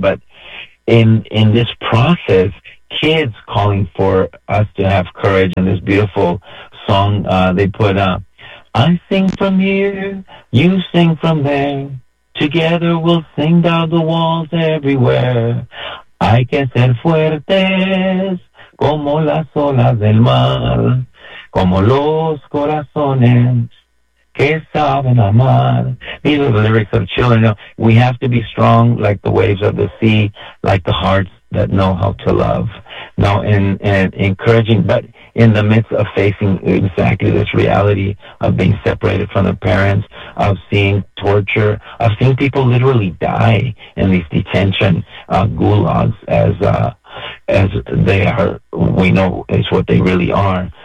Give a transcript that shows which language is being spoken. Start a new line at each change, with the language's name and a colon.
English: But in this process, kids calling for us to have courage in this beautiful song they put up. I sing from here, you sing from there. Together we'll sing down the walls everywhere.
Spanish: Hay que ser fuertes como las olas del mar, como los corazones que saben amar.
English: These are the lyrics of children. You know, we have to be strong like the waves of the sea, like the hearts that know how to love. Now, and encouraging, but in the midst of facing exactly this reality of being separated from the parents, of seeing torture, of seeing people literally die in these detention gulags, as they are, we know is what they really are.